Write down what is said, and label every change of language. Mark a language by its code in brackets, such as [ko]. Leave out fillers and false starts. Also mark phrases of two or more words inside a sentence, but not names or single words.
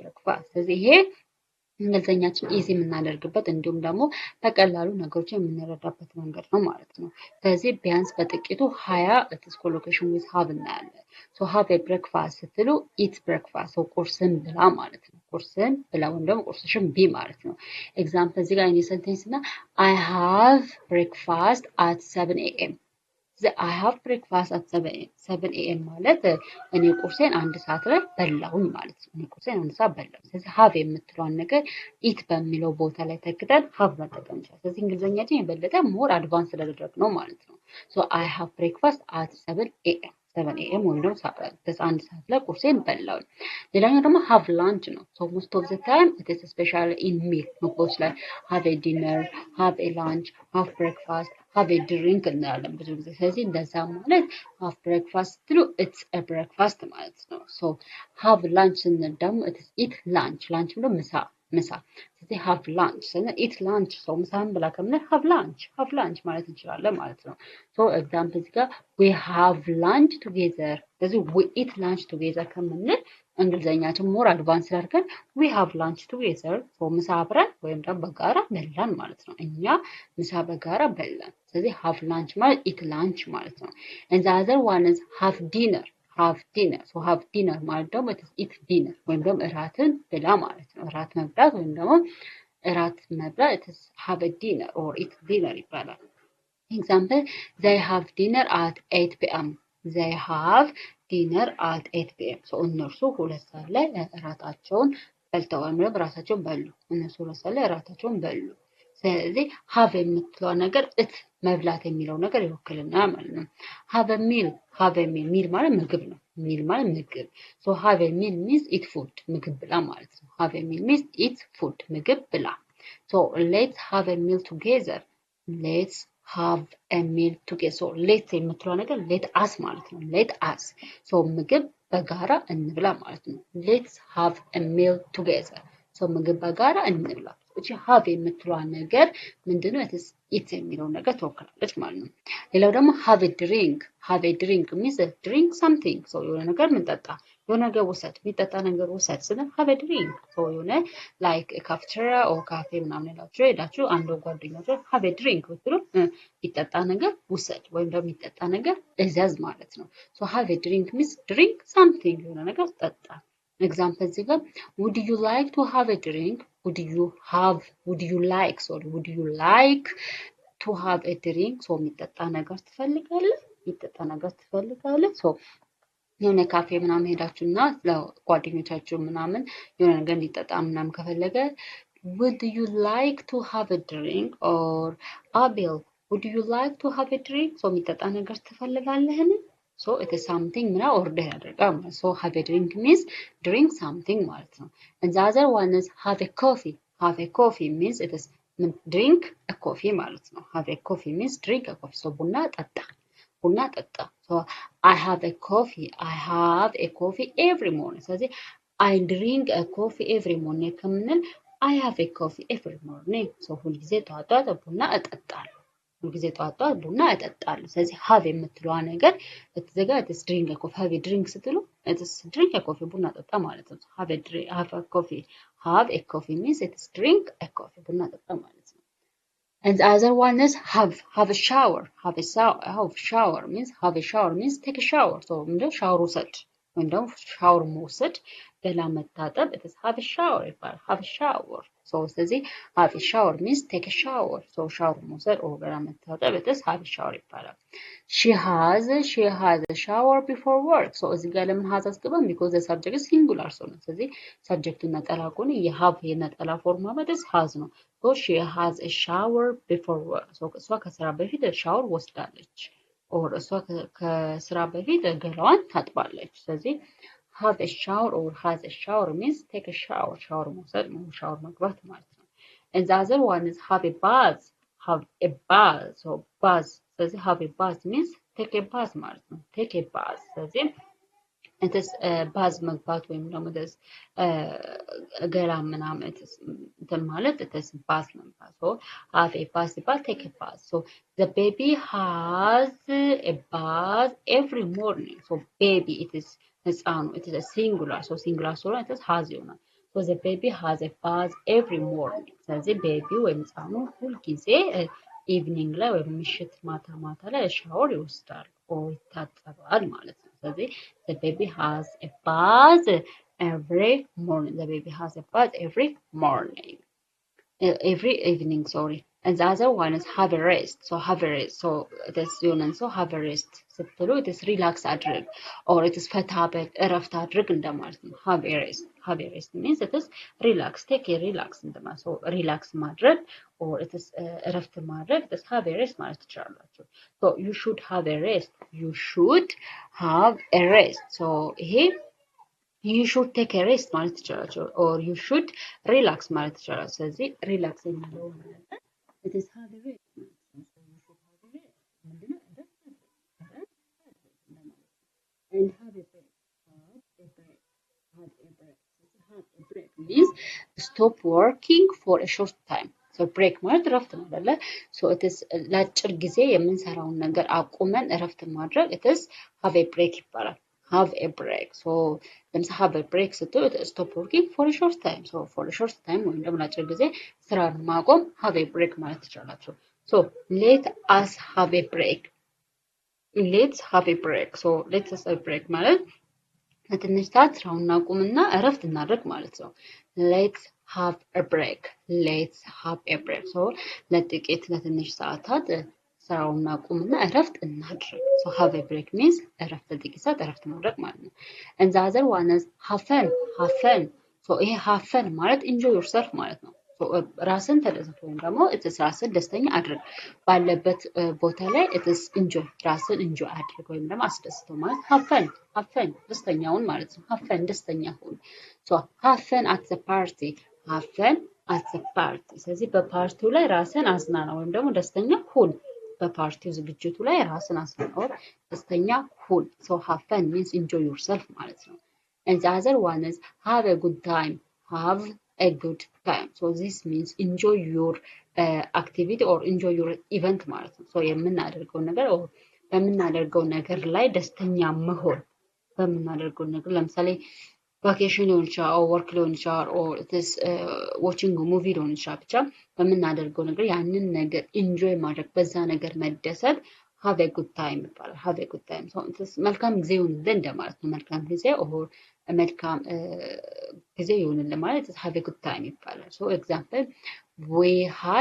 [am] ብሬክፋስት። ስለዚህ ይሄ እንግሊዘኛችን ኢዚ የምናደርግበት እንዲሁም ደግሞ በቀላሉ ነገሮችን የምንረዳበት መንገድ ነው ማለት ነው። ስለዚህ ቢያንስ በጥቂቱ 20 [en] its collocation with have [am] እናያለን። [en] so have a breakfast [am] ስትሉ [en] eat breakfast [am] ቁርስን ብላ ማለት ነው። ቁርስን ብላ ወይም ደግሞ ቁርስሽን ቢ ማለት ነው። ኤግዛምፕል እዚህ ጋር ሴንቴንስ እና [en] I have breakfast at 7 a.m I have breakfast at 7 a.m. [am] ማለት እኔ ቁርሴን አንድ ሰዓት ላይ በላሁኝ ማለት ነው። እኔ ቁርሴን አንድ ሰዓት በላሁ። ስለዚህ have የምትለዋን ነገር ኢት በሚለው ቦታ ላይ ተክተን have መጠቀም እንችላለን። ስለዚህ እንግሊዘኛችን የበለጠ [en] more advance [am] ስለደረግ ነው ማለት ነው። [en] So I have breakfast at 7 a.m. 7 a.m. [am] ወይም ደግሞ አንድ ሰዓት ላይ ቁርሴን በላሁኝ። ሌላኛው ደግሞ [en] have lunch [am] ነው። [en] So most of the time it is especially in meal [am] ምግቦች ላይ [en] have a dinner, have a lunch, have breakfast have a drink [am] እናያለን ብዙ ጊዜ። ስለዚህ እንደዛ ማለት [en] have breakfast [am] ስትሉ [en] it's a breakfast [am] ማለት ነው። [en] so have lunch [am] ስንል ደግሞ [en] eat lunch፣ [am] ላንች ብሎ ምሳ። ስለዚህ [en] have lunch [am] ስንል [en] eat lunch፣ [am] ሰው ምሳን ብላ ከምንል [en] have lunch [am] ማለት እንችላለን ማለት ነው። [en] so example [am] እዚህ ጋር [en] we have lunch together። [am] ስለዚህ [en] we eat lunch together [am] ከምንል እንግሊዘኛችን [en] more advance [am] አድርገን [en] we have lunch together [am] ምሳ አብረን ወይም ደግሞ በጋራ በላን ማለት ነው። እኛ ምሳ በጋራ በላን። ስለዚህ [en] have lunch [am] ማለት [en] eat lunch [am] ማለት ነው። [en] and the other one is have dinner so have dinner [am] ማለት ደግሞ [en] eat dinner [am] ወይም ደግሞ እራትን ብላ ማለት ነው። እራት መብላት ወይም ደግሞ እራት መብላት [en] have a dinner or eat dinner [am] ይባላል። [en] example they have dinner at 8 p.m. they have dinner at 8 p.m. so [am] እነርሱ ሁለት ሰዓት ላይ እራታቸውን በልተዋል ማለት እራታቸውን በሉ። እነሱ ሁለት ሰዓት ላይ እራታቸውን በሉ። ስለዚህ have የምትለው ነገር እት መብላት የሚለው ነገር ይወክልናል ማለት ነው። [en] have a meal [am] ማለት ምግብ ነው። ሚል ማለት ምግብ። [en] so have a meal means eat food [am] ምግብ ብላ ማለት ነው። [en] have a meal means eat food [am] ምግብ ብላ። [en] so let's have a meal together let's have a meal together so let's [am] የምትለው ነገር [en] let us [am] ማለት ነው። [en] let us so [am] ምግብ በጋራ እንብላ ማለት ነው። [en] let's have a meal together so [am] ምግብ በጋራ እንብላ። እቺ [en] have [am] የምትለዋ ነገር ምንድነው? ኢት የሚለው ነገር ተወክላለች ማለት ነው። ሌላው ደግሞ [en] have a drink means drink something so [am] የሆነ ነገር ምንጠጣ የሆነ ነገር ውሰድ የሚጠጣ ነገር ውሰድ ስንል [en] have a drink so [am] የሆነ like ካፍቴሪያ or ካፌ ምናምን ሄዳችሁ አንድ ጓደኛችሁ [en] have a drink [am] ብትሉ የሚጠጣ ነገር ውሰድ ወይም ደግሞ የሚጠጣ ነገር እዘዝ ማለት ነው። [en] so have a drink means drink something [am] የሆነ ነገር ጠጣ። example እዚህ ጋር [en] would you like to have a drink would you like to have a drink so [am] የሚጠጣ ነገር ትፈልጋለህ [en] so [am] የሆነ ካፌ ምናምን ሄዳችሁና ለጓደኞቻችሁ ምናምን የሆነ ነገር እንዲጠጣ ምናምን ከፈለገ [en] would you like to have a drink or Abel would you like to have a drink so [am] የሚጠጣ ነገር ትፈልጋለህን [en] so it is something [am] ምና ኦርደር ያደርጋል ማለት [en] so have a drink means drink something [am] ማለት ነው። [en] and the other one is have a coffee means it is drink a coffee [am] ማለት ነው። [en] have a coffee means drink a coffee so [am] ቡና ጠጣ [en] so I have a coffee every morning [am] ስለዚህ [en] I drink a coffee every morning [am] ከምንል [en] I have a coffee every morning so [am] ሁልጊዜ ጠዋት ቡና እጠጣለሁ ሁልጊዜ ጠዋት ቡና እጠጣለሁ። ስለዚህ [en] have [am] የምትለዋ ነገር እትዘጋጅ [en] drink a coffee have a drink [am] ስትሉ [en] drink a coffee [am] ቡና ጠጣ ማለት ነው። [en] have a coffee have a coffee means it's drink a coffee [am] ቡና ጠጣ ማለት ነው [en] and the other one is have a shower have shower means take a shower so [am] ምንድነው ሻወር ውሰድ ወይም ደግሞ ሻወር መውሰድ ገላ መታጠብ [en] it is have a shower [am] ይባላል [en] have a shower so [am] ስለዚህ [en] have a shower means take a shower so [am] ሻወር መውሰድ [en] or [am] ገላ መታጠብ [en] it is have a shower [am] ይባላል [en] she has a shower before work so [am] እዚህ ጋር ለምን has አስገባን [en] because the subject is singular so [am] ነው ስለዚህ subject ነጠላ ከሆነ የሃቭ የነጠላ ፎርማት is has ነው [en] so she has a shower before work so [am] እሷ ከስራ በፊት ሻወር ወስዳለች or እሷ ከስራ በፊት ገላዋን ታጥባለች ስለዚህ [en] have a shower or has a shower [am] means take a shower shower መውሰድ ነው ሻወር መግባት ማለት ነው [en] and the other one is have a bath so bath [am] ስለዚህ [en] have a bath means take a bath [am] ማለት ነው [en] take a bath [am] ስለዚህ [en] it is [am] ባዝ መግባት ወይም ደግሞ ደስ ገላ ምናምን እንትን ማለት [en] it is [am] ባዝ መግባት [en] so have a bath ሲባል take a bath so the baby has a bath every morning so baby it is [am] ህፃኑ [en] it is a singular so singular [am] ስለሆነ [en] it is has [am] ይሆናል [en] so the baby has [am] a bath every morning ስለዚህ ቤቢ ወይም ህፃኑ ሁልጊዜ ኢቭኒንግ ላይ ወይም ምሽት ማታ ላይ ሻወር ይወስዳል or ይታጠባል ማለት ነው ስለዚህ [en] the baby has a bath every morning the baby has a bath every morning every evening sorry and the other one is have a rest so it is ዩነን so have a rest [am] ስትሉ [en] it is relax [am] አድርግ [en] or it is [am] ፈታበት እረፍት አድርግ እንደማለት ነው [en] have a rest means it is relax take a relax [am] እንደማለት [en] so relax [am] ማድረግ [en] or it is [am] እረፍት ማድረግ [en] it is have a rest [am] ማለት ትችላላችሁ [en] so you should have a rest so ይሄ you should take a rest [am] ማለት ትችላላችሁ [en] or you should relax [am] ማለት ትችላላችሁ ስለዚህ [en] relax [am] የሚለው ማለት [en] it is have a rest and have a break means stop working for a short time so break [am] ማለት እረፍት ነው አይደለ [en] so it is [am] ለአጭር ጊዜ የምንሰራውን ነገር አቁመን እረፍት ማድረግ it is [en] have a break ይባላል have a break [am] so ለምሳሌ [en] have a break [am] ስትሉ [en] stop working for a short time so [am] for a short time ወይም ደግሞ ለአጭር ጊዜ ስራን ማቆም [en] have a break [am] ማለት ትችላላችሁ [en] so let us have a break so let us have a break [am] ማለት ለትንሽ ሰዓት ስራውን እናቁምና እረፍት እናድርግ ማለት ነው [en] let's have a break so [am] ለጥቂት ለትንሽ ሰዓታት ስራውን እናቁምና እረፍት እናድርግ [en] so have a break means [am] እረፍት ለጥቂት ሰዓት እረፍት ማድረግ ማለት ነው [en] and the other one is have fun [am] so ይሄ [en] have fun [am] ማለት [en] enjoy yourself [am] ማለት ነው so ራስን ተደሰት ወይም ደግሞ it is ራስን ደስተኛ አድርግ ባለበት ቦታ ላይ it is enjoy ራስን enjoy አድርግ ወይም ደግሞ አስደስተው ማለት [en] have fun [am] ደስተኛውን ማለት ነው [en] have fun [am] ደስተኛ ሁን [en] so have fun at the party [am] ስለዚህ በፓርቲው ላይ ራስን አዝናና ወይም ደግሞ ደስተኛ ሁን በፓርቲው ዝግጅቱ ላይ ራስን አዝናና ደስተኛ ሁን [en] so have fun means enjoy yourself [am] ማለት ነው [en] and the other one is have a good time so this means enjoy your activity or enjoy your event [am] ማለት ነው so የምናደርገው ነገር or በምናደርገው ነገር ላይ ደስተኛ መሆን በምናደርገው ነገር ለምሳሌ vacation ሊሆን ይችላል or work ሊሆን ይችላል or it [en] is watching a movie [am] ሊሆን ይችላል ብቻ በምናደርገው ነገር ያንን ነገር enjoy ማድረግ በዛ ነገር መደሰት [en] have a good time [am] ይባላል [en] have a good time so it is [am] መልካም ጊዜ ይሁንልን እንደማለት ነው መልካም ጊዜ or መልካም ጊዜ ይሁንልን ማለት [en] have a good time [am] ይባላል [en] so example we had